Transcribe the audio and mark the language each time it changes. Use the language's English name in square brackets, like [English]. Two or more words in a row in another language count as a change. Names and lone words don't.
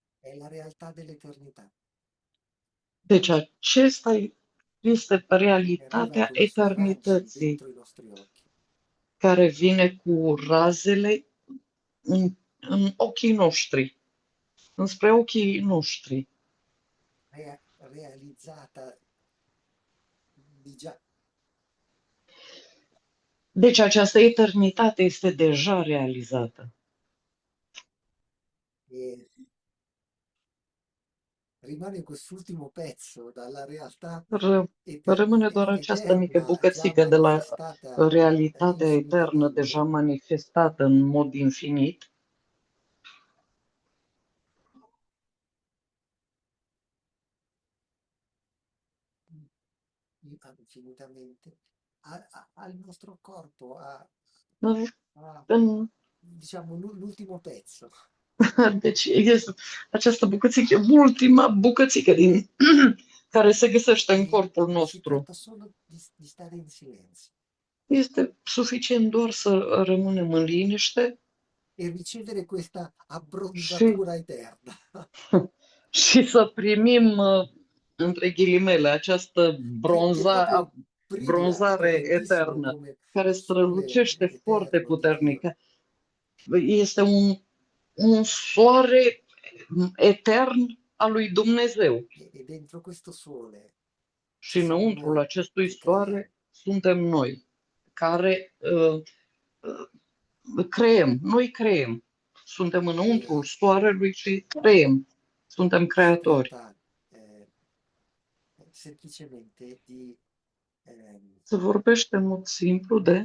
[Italian] è la realtà dell'eternità [Romanian] Deci acesta este [Italian] che arriva [Romanian] realitatea [Italian] con i suoi raggi [Romanian] eternității, [Italian] dentro i nostri occhi. [Romanian] care vine cu razele în ochii noștri, înspre ochii noștri. [Italian] Realizzata di già. [Romanian] Deci această eternitate este deja realizată. [Italian] E rimane quest'ultimo pezzo dalla realtà [Romanian] Rămâne doar această mică [Italian] eterna già [Romanian] bucățică de la [Italian] manifestata [Romanian] realitatea eternă deja [Italian] infinitamente, [Romanian] manifestată în mod infinit, [Italian] infinitamente, al nostro corpo, [Romanian] în [Italian] diciamo l'ultimo pezzo. [Romanian] Deci este această bucățică, ultima bucățică din care se găsește în corpul [Italian] Si [Romanian] nostru. [Italian] tratta solo di stare in silenzio [Romanian] Este suficient doar să rămânem în liniște [Italian] e ricevere questa [Romanian] și, [Italian] abbronzatura eterna. [Romanian] și să primim, între ghilimele, această [Italian] Che proprio brilla [Romanian] bronzare [Italian] potentissimo [Romanian] eternă, [Italian] come [Romanian] care [Italian] un sole [Romanian] strălucește foarte [Italian] eterno di Dio. [Romanian] puternic. Este un soare etern al lui Dumnezeu. [Italian] E dentro questo sole [Romanian] Și [Italian] ci siamo [Romanian] înăuntrul [Italian] noi [Romanian] acestui [Italian] che creiamo. [Romanian] soare suntem noi, care creăm. Noi creăm. Suntem înăuntrul [Italian] E [Romanian] soarelui și creăm. Suntem [Italian] si [Romanian] creatori. [Italian] tratta semplicemente di [Romanian] Se vorbește în mod simplu de